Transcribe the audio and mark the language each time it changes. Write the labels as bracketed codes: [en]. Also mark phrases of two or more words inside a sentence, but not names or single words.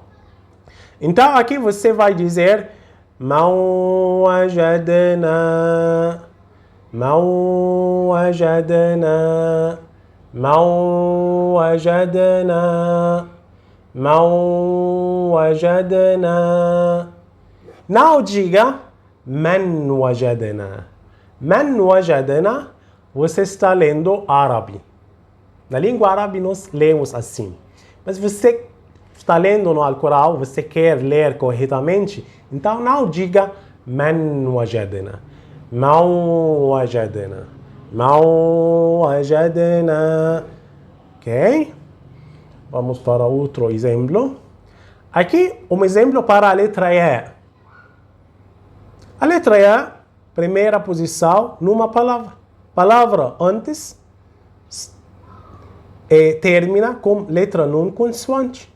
[pt] Então aqui você vai dizer [ar] من وجدنا، من وجدنا، من وجدنا، من وجدنا. [pt] Não diga [ar] من وجدنا. من وجدنا, [pt] você está lendo árabe. Na língua árabe nós lemos assim. Mas você está lendo no Alcorão, você quer ler corretamente, então não diga [ar] من وجدنا. من وجدنا. من وجدنا. [pt] Ok? Vamos para outro exemplo. Aqui, um exemplo para a letra E. A letra E, primeira posição numa palavra. Palavra antes termina com letra nun consoante.